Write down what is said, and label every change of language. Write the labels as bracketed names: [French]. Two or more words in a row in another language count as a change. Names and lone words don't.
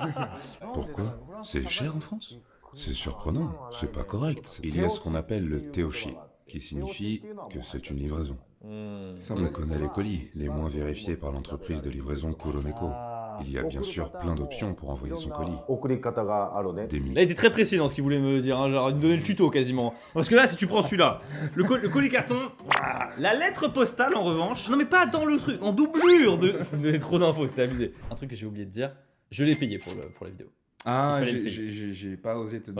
[French] Pourquoi? C'est cher en France? C'est surprenant, c'est pas correct. Il y a ce qu'on appelle le teoshi, qui signifie que c'est une livraison. On connaît les colis, les moins vérifiés par l'entreprise de livraison Kuroneko. Il y a bien sûr plein d'options pour envoyer son colis. [Japanese] 送り方があるね [French] Des Là, il milliers. était très précis dans ce qu'il voulait me dire. Hein, genre, il me donnait le tuto quasiment. Parce que là, si tu prends celui-là, le colis carton, la lettre postale en revanche. Non, mais pas dans le truc, en doublure de. Vous me donnez trop d'infos, c'était abusé. Un truc que j'ai oublié de dire, je l'ai payé pour la vidéo. Ah, Il fallait le payer. j'ai pas osé te